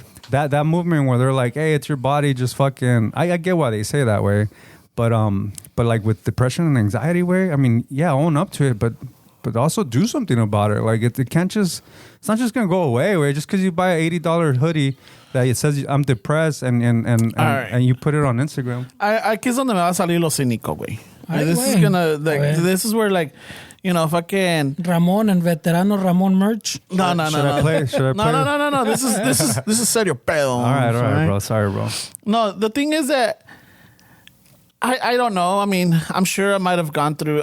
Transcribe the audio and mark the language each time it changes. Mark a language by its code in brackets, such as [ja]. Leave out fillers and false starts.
[en] That movement where they're like, hey, it's your body, just fucking. I get why they say that way, but like with depression and anxiety, way, I mean, yeah, own up to it, but also do something about it. Like it can't just, it's not just gonna go away, way, just because you buy an $80 hoodie that it says I'm depressed and you put it on Instagram. [es] Aquí es donde me va a salir lo cínico, güey. [en] This is where like, you know, fucking Ramon and Veterano Ramon merch. No. Should I play? No. This is [es] serio pedo. [en] All right, bro. Sorry, bro. No, the thing is that I don't know. I mean, I'm sure I might have gone through.